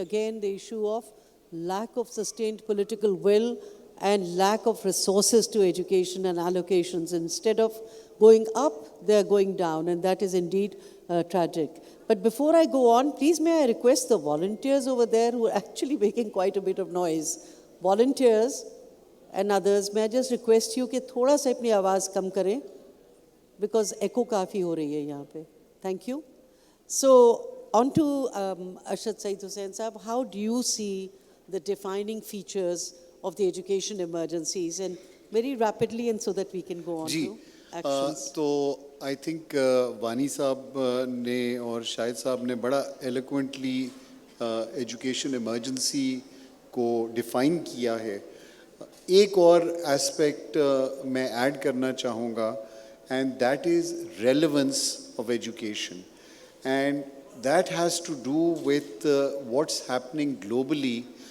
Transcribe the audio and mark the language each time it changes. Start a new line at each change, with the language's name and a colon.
English: Again, the issue of lack of sustained political will and lack of resources to education and allocations. Instead of going up, they are going down, and that is indeed tragic. But before I go on, please may I request the volunteers over there who are actually making quite a bit of noise. Volunteers and others, may I just request you
Hindi: कि थोड़ा सा अपनी आवाज़ कम करें,
English: because echo
Hindi: काफ़ी हो रही है यहाँ पे.
English: Thank you. So, on to Arshad Saeed Hussain Sahab, how do you see the defining features of the education emergencies, and very rapidly, and so that we can go on
Hindi: ji
English: to actions.
Hindi: तो
English: I think
Hindi: वानी साहब ने और शाहिद साहब ने बड़ा eloquently education emergency को define किया है. एक और एस्पेक्ट मैं ऐड करना चाहूँगा,
English: And that is relevance of education, and that has to do with what's happening globally.